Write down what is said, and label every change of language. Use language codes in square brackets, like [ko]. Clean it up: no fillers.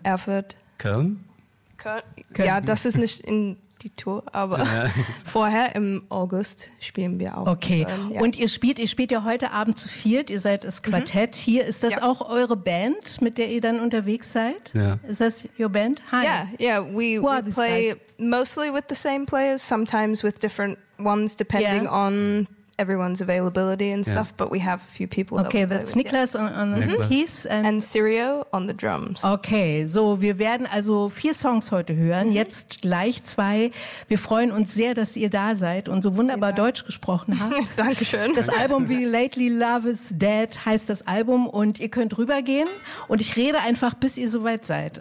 [de] Erfurt. Köln? Ja, das ist nicht in die Tour, aber vorher im August spielen wir auch. Okay, und ihr spielt ja heute Abend zu viert, ihr seid das Quartett. Mhm. Hier, ist das auch eure Band, mit der ihr dann unterwegs seid? [en] Yeah. Is that your band? Hi. Yeah, we play mostly with the same players, sometimes with different ones, depending on everyone's availability and stuff, but we have a few people. Okay, that's Niklas on the keys. And Sirio on the drums. [de] Okay, so wir werden also 4 Songs heute hören, jetzt gleich 2. Wir freuen uns sehr, dass ihr da seid und so wunderbar Deutsch gesprochen habt. Dankeschön. Das Album wie Lately Love is Dead heißt das Album und ihr könnt rübergehen und ich rede einfach, bis ihr soweit seid.